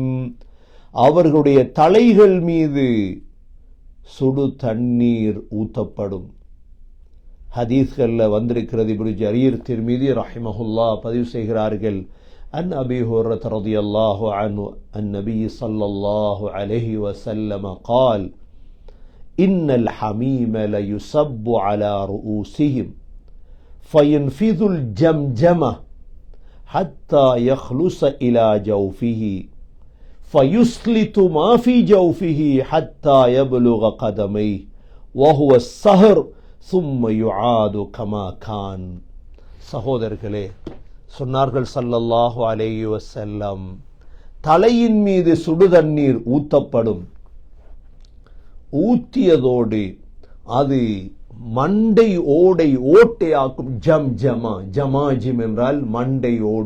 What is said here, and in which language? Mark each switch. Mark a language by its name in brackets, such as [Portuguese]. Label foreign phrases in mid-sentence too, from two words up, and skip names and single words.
[Tamil] அவர்களுடைய தலைகள் மீது சுடு தண்ணீர் ஊத்தப்படும். ஹதீஸ்கள்ல வந்திருக்கிறது. இப்னு ஜரீர் திர்மிதி ரஹிமஹுல்லாஹ் பதிவு செய்கிறார்கள், [Arabic] عن أبي هريرة رضي الله عنه عن النبي صلى الله عليه وسلم قال إن الحميم ليصب على رؤوسهم فينفذ الجمجمة حتى يخلص إلى جوفه فيسلط ما في جوفه حتى يبلغ قدميه وهو السهر ثم يعاد كما كان. [Tamil] சகோதரர்களே, சொன்னார்கள் [Arabic] صلى الله عليه وسلم, [Tamil] தலையின் மீது சுடுதண்ணீர் ஊத்தப்படும். ஊத்தியதோடு அது மண்டை ஓடை ஓட்டையாக்கும். [Arabic] جم جمة، جماجم [Tamil] என்றால் மண்டை ஓடு.